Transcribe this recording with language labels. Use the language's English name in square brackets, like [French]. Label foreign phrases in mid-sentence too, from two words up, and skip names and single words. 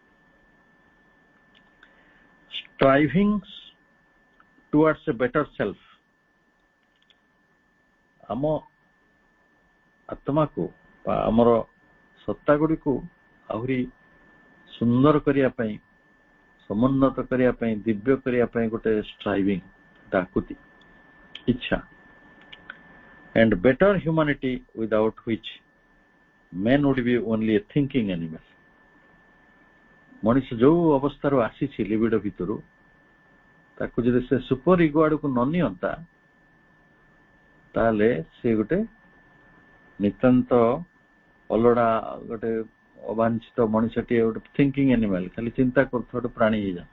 [English] striving towards a better self [Odia] ଆମ ଆତ୍ମା को ଆମର ସତ୍ତା ଗୁଡ଼ିକୁ ଆହୁରି ସୁନ୍ଦର କରିବା ପାଇଁ, ସମୁନ୍ନତ କରିବା ପାଇଁ, ଦିବ୍ୟ କରିବା ପାଇଁ ଗୋଟେ ଷ୍ଟ୍ରାଇଭିଂ, ଡାକୁତି, ଇଚ୍ଛା। [English] and better humanity without which man would be only a thinking animal। [Odia] ମଣିଷ ଯୋଉ ଅବସ୍ଥାରୁ ଆସିଛି ଲିବିଡ ଭିତରୁ, ତାକୁ ଯଦି ସେ [English] super ego [Odia] ଆଡକୁ ନ ନିଅନ୍ତା, ତାହେଲେ ସେ ଗୋଟେ ନିତାନ୍ତ ଅଲଡା, ଗୋଟେ ଅବାଞ୍ଛିତ ମଣିଷଟିଏ, ଗୋଟେ [English] thinking animal, [Odia] ଖାଲି ଚିନ୍ତା କରୁଥିବା ଗୋଟେ ପ୍ରାଣୀ ହେଇଯାଏ।